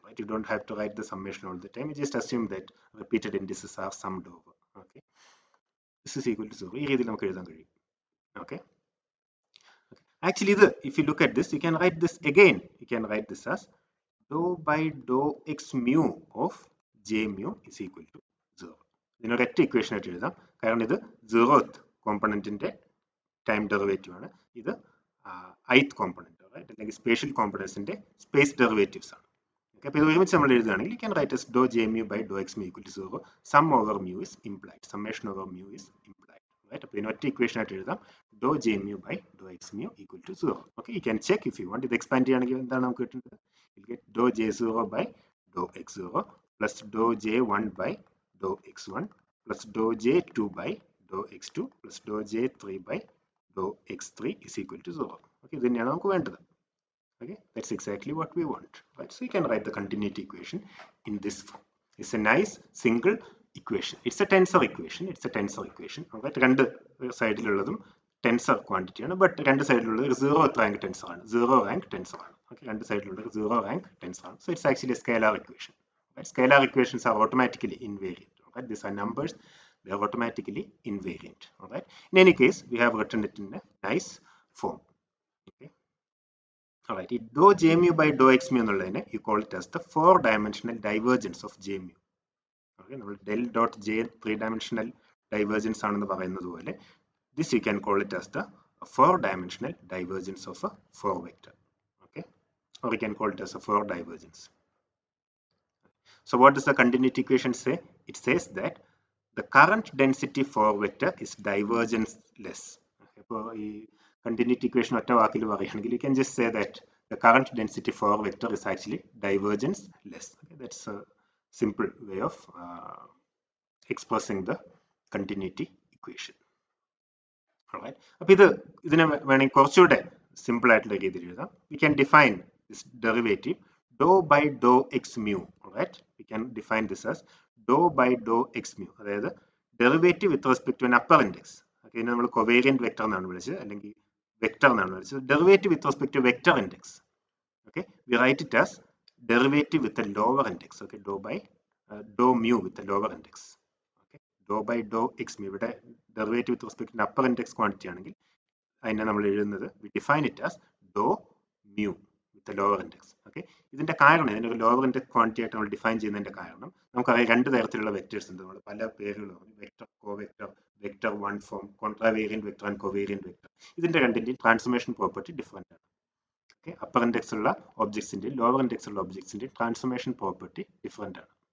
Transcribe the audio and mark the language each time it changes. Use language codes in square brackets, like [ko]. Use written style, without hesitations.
[en] Right, you don't have to write the summation all the time. You just assume that repeated indices are summed over. Okay, this is equal to 0. [ml] ഈ രീതിയിൽ നമുക്ക് എഴുതാൻ കഴിയും. [en] Okay, actually if you look at this, you can write this again. You can write this as dou by dou x mu of j mu is equal to 0. [ml] ഇതിനൊരൊറ്റ equation ആയിട്ട് എഴുതാം, കാരണം ഇത് 0th കോമ്പണന്റിന്റെ time derivative ആണ്, ഇത് ith component അല്ലെങ്കിൽ spatial കോമ്പണൻസിന്റെ space derivatives ആണ്. അപ്പോൾ ഇത് ഒരുമിച്ച് നമ്മൾ എഴുതുകയാണെങ്കിൽ [en] you can write as dou j mu by dou x mu equal to 0. Sum over mu is implied. Summation over mu is implied. Right? [ml] അപ്പോൾ ഇതിന് ഒറ്റ ഇക്വേഷൻ ആയിട്ട് എഴുതാം, dou j mu by dou x mu equal to 0. [en] Okay, you can check if you want. [ml] ഇത് expand ചെയ്യുകയാണെങ്കിൽ എന്താണ് നമുക്ക് കിട്ടുന്നത്? [en] You'll get dou j0 by dou x0 plus dou j1 by dou x1 plus dou j2 by dou x2 plus dou j3 by dou x3 is equal to 0. [ml] Okay, ഇത് തന്നെയാണ് നമുക്ക് വേണ്ടത്. [en] Okay, that's exactly what we want, right? So you can write the continuity equation in this form. It's a nice single equation. It's a tensor equation. It's a tensor equation. Right? [ml] രണ്ട് സൈഡിലുള്ളതും tensor quantity ആണ്, but രണ്ട് സൈഡിലുള്ളത് zero rank tensor ആണ്, zero rank tensor ആണ്. Okay, രണ്ട് സൈഡിലുള്ളത് zero rank tensor ആണ്. [en] So it's actually a scalar equation. Right? Scalar equations are automatically invariant. Right? These are numbers. They are automatically invariant. All right. In any case, we have written it in a nice form. Okay. Alright, dou j mu by dou x mu [ml] എന്നുള്ളതിനെ [en] you call it as the 4-dimensional divergence of j mu. Okay, [ml] നമ്മൾ del dot j 3-dimensional divergence ആണെന്ന് പറയുന്നത് പോലെ [en] this you can call it as the 4-dimensional divergence of a 4 vector. Okay, or you can call it as a 4 divergence. So what does the continuity equation say? It says that the current density 4 vector is divergence-less. [ml] അപ്പോൾ ഈ continuity equation ഒറ്റ വാക്കിൽ പറയുകയാണെങ്കിൽ [en] you can just say that the current density for vector is actually divergence less. Okay, that's a simple way of expressing the continuity equation. Alright, [ml] അപ്പോൾ ഇതിനെ വേണമെങ്കിൽ കുറച്ചുകൂടെ simple ആയിട്ടുള്ള രീതിയിൽ എഴുതാം. [en] We can define this derivative dou by dou x mu. Alright, we can define this as dou by dou x mu, അതായത് derivative with respect to an upper index. [ml] Okay, ഇതിനെ നമ്മൾ covariant vector എന്നാണ് വിളിച്ചത്, അല്ലെങ്കിൽ vector എന്നാണ് വിളിച്ചത്. [en] Derivative with respect to vector index. Okay, we write it as derivative with a lower index. Okay, dou by dou mu with a lower index. Okay, dou by dou x mu, [ml] ഇവിടെ derivative with respect to upper index quantity ആണെങ്കിൽ അതിനെ നമ്മൾ എഴുതുന്നത് [en] we define it as dou mu with a lower index. [ml] Okay, ഇതിന്റെ കാരണം, ഇതിന്റെ ഒരു lower index quantity ആയിട്ട് നമ്മൾ ഡിഫൈൻ ചെയ്യുന്നതിന്റെ കാരണം നമുക്കറിയാം രണ്ട് തരത്തിലുള്ള വെക്ടേഴ്സ് ഉണ്ട്, നമ്മൾ പല പേരുകൾ പറഞ്ഞു, vector, കോവെക്ടർ, vector one form, കോൺട്രാവേരിയന്റ് vector and കോവേരിയന്റ് vector. ഇതിന്റെ രണ്ടിന്റെയും ട്രാൻസ്ഫോർമേഷൻ പ്രോപ്പർട്ടി ഡിഫറെന്റ് ആണ്. Okay, upper index ഉള്ള ഒബ്ജക്ട്സിന്റെയും ലോവർ ഇൻഡെക്സ് ഉള്ള ഒബ്ജക്ട്സിന്റെയും ട്രാൻസ്ഫോർമേഷൻ പ്രോപ്പർട്ടി ഡിഫറെന്റ് ആണ്.